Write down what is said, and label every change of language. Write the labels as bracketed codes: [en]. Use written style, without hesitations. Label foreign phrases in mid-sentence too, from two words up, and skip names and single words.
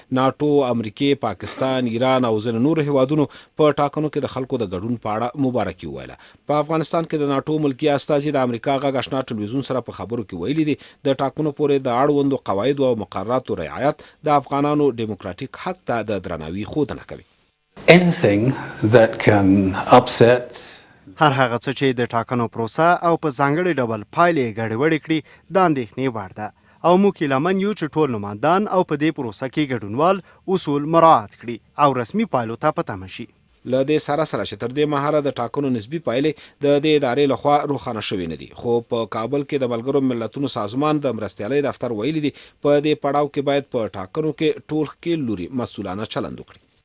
[ps] ناټو، امریکې، پاکستان، ایران او ځینو نورو هېوادونو په ټاکنو کې د خلکو د ګډون په اړه مبارکي وویله. په افغانستان کې د ناټو ملکي استازي د امریکا غږ اشنا ټلویزیون سره په خبرو کې ویلي دي د ټاکنو پورې د اړوندو قواعدو او مقرراتو رعایت د افغانانو ډیموکراټیک حق ته د درناوي ښودنه کوي. [en] Anything that can upset [ps] هر هغه څه چې د ټاکنو پروسه او په ځانګړي ډول پایلې ګډوډې کړي د اندېښنې وړ ده او موږ هیله یو چې ټول نوماندان او په دې پروسه کې ګډونوال اصول مراعات کړي او رسمي پایلو ته په تمه شي. له دې سره چې تر دې مهاله د ټاکنو نسبي پایلې د دې ادارې لخوا روښانه شوې نه دي، خو په کابل کې د ملګرو ملتونو سازمان د مرستیالۍ دفتر ویلي دي په دې پړاو کې باید په ټاکنو کې ټول ښکېل لوري مسؤلانه چلند وکړي.